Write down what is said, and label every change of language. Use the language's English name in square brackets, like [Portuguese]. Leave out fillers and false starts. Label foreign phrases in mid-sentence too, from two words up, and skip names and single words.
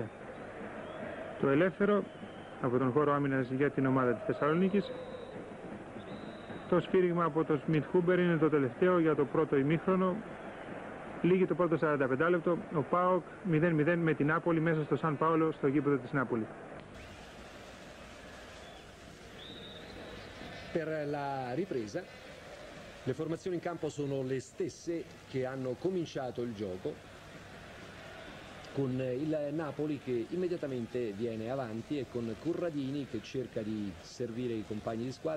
[Greek] Το ελεύθερο από τον χώρο άμυνας για την ομάδα της Θεσσαλονίκης. Το σφύριγμα από το Σμιτ Χούμπερ είναι το τελευταίο για το πρώτο ημίχρονο. Λήγει το πρώτο 45 λεπτό. Ο ΠΑΟΚ 0-0 με την Νάπολη μέσα στο Σαν Πάολο, στο γήπεδο της Νάπολη. [Italian] Per la ripresa, le formazioni in campo sono le stesse che hanno cominciato il gioco, con il Napoli che immediatamente viene avanti e con Corradini che cerca di servire i compagni di squadra.